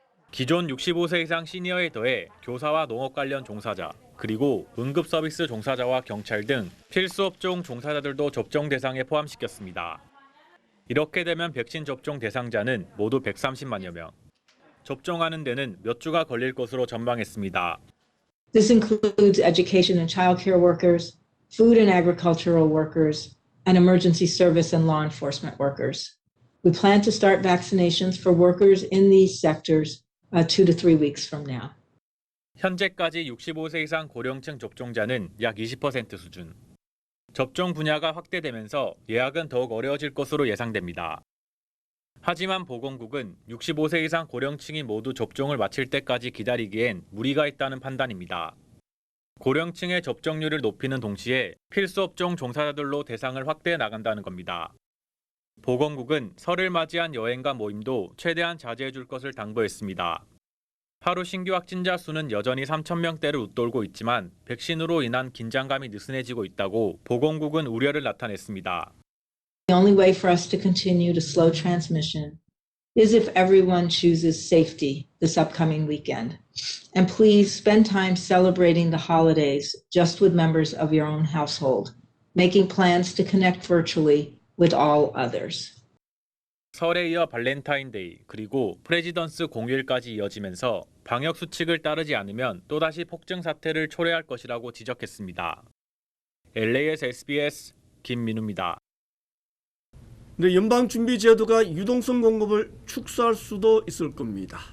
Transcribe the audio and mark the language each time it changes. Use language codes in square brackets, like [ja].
[ko] 기존 65세 이상 시니어에 더해 교사와 농업 관련 종사자, 그리고 응급서비스 종사자와 경찰 등 필수업종 종사자들도 접종 대상에 포함시켰습니다. 이렇게 되면 백신 접종 대상자는 모두 130만여 명. 접종하는 데는 몇 주가 걸릴 것으로 전망했습니다. [en] This includes education and child care workers, food and agricultural workers, and emergency service and law enforcement workers. We plan to start vaccinations for workers in these sectors 2 to 3 weeks from now. [ko] 현재까지 65세 이상 고령층 접종자는 약 20% 수준. 접종 분야가 확대되면서 예약은 더욱 어려워질 것으로 예상됩니다. 하지만 보건국은 65세 이상 고령층이 모두 접종을 마칠 때까지 기다리기엔 무리가 있다는 판단입니다. 고령층의 접종률을 높이는 동시에 필수업종 종사자들로 대상을 확대해 나간다는 겁니다. 보건국은 설을 맞이한 여행과 모임도 최대한 자제해 줄 것을 당부했습니다. 하루 신규 확진자 수는 여전히 3,000명대를 웃돌고 있지만 백신으로 인한 긴장감이 느슨해지고 있다고 보건국은 우려를 나타냈습니다. [en] The only way for us to continue to slow transmission is if everyone chooses safety this upcoming weekend. And please spend time celebrating the holidays just with members of your own household, making plans to connect virtually with all others. [ko] 설에 이어 발렌타인데이 그리고 프레지던스 공휴일까지 이어지면서 방역 수칙을 따르지 않으면 또다시 폭증 사태를 초래할 것이라고 지적했습니다. LA에서 SBS 김민우입니다. 네, 연방준비제도가 유동성 공급을 축소할 수도 있을 겁니다.